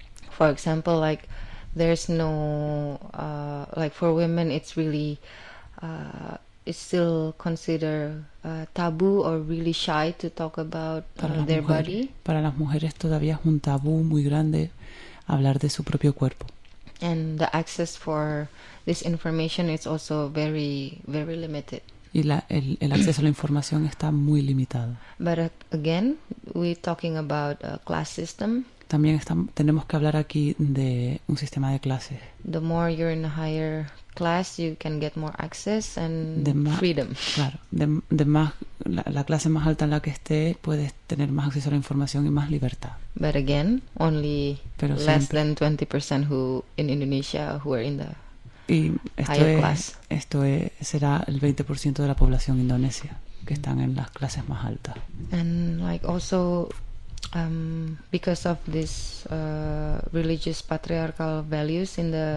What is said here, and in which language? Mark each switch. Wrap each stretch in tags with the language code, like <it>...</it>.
<en>For example, like there's no like for women it's really it's still considered taboo or really shy to talk about their body.</en> <es>Para las mujeres todavía es un tabú muy grande hablar de su propio cuerpo.</es> <en>And the access for this information is also very, very limited.</en> <es>Y el acceso a la información está muy limitado.</es> <en>But again, we're talking about a class system.</en> <es>También tenemos que hablar aquí de un sistema de clases.</es> <en>The more you're in a higher class, you can get more access and freedom.</en> <es>Claro, la clase más alta en la que esté, puedes tener más acceso a la información y más libertad.</es> <en>But again, only less than 20% who in Indonesia who are in the higher class.</en> <es>Será el 20% de la población indonesia que están en las clases más altas.</es> <en>And like also because of this religious patriarchal values in the</en>